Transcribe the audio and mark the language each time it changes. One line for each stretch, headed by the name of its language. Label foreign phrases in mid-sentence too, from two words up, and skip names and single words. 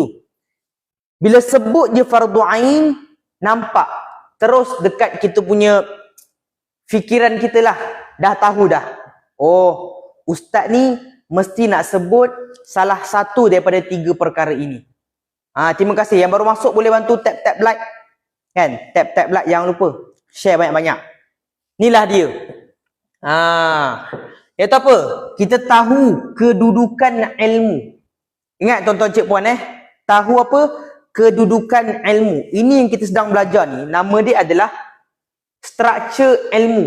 Malay: Bila sebut je fardu ain, nampak terus dekat kita punya fikiran kita lah. Dah tahu dah. Oh, ustaz ni mesti nak sebut salah satu daripada 3 perkara ini. Terima kasih. Yang baru masuk boleh bantu
English: tap like,
Malay: kan?
English: Tap like,
Malay: jangan lupa. Share banyak-banyak. Inilah dia. Iaitu apa? Kita tahu kedudukan ilmu. Ingat tuan-tuan cik puan tahu apa? Kedudukan ilmu. Ini yang kita sedang belajar ni, nama dia adalah struktur ilmu.